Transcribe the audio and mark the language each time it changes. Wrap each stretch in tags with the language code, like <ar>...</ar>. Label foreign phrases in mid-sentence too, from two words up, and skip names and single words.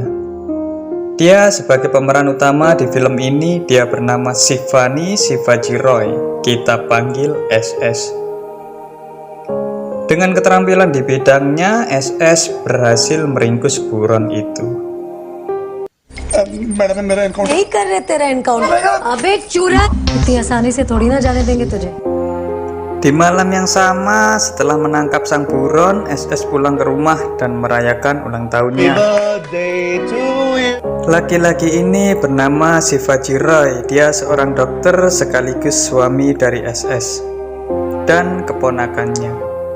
<id>Dia sebagai pemeran utama di film ini. Dia bernama Shivani Shivaji Roy. Kita panggil SS. Dengan keterampilan di bidangnya, SS berhasil meringkus buron itu.</id> <hi>मैडम मेरा एनकाउंटर नहीं कर रहे तेरा एनकाउंटर अबे चूरा इतनी आसानी से थोड़ी ना जाने देंगे तुझे।</hi> <id>Di malam yang sama, setelah menangkap sang buron, SS pulang ke rumah dan merayakan ulang tahunnya. Laki-laki ini bernama Shivaji Roy. Dia seorang dokter sekaligus suami dari SS dan keponakannya.</id>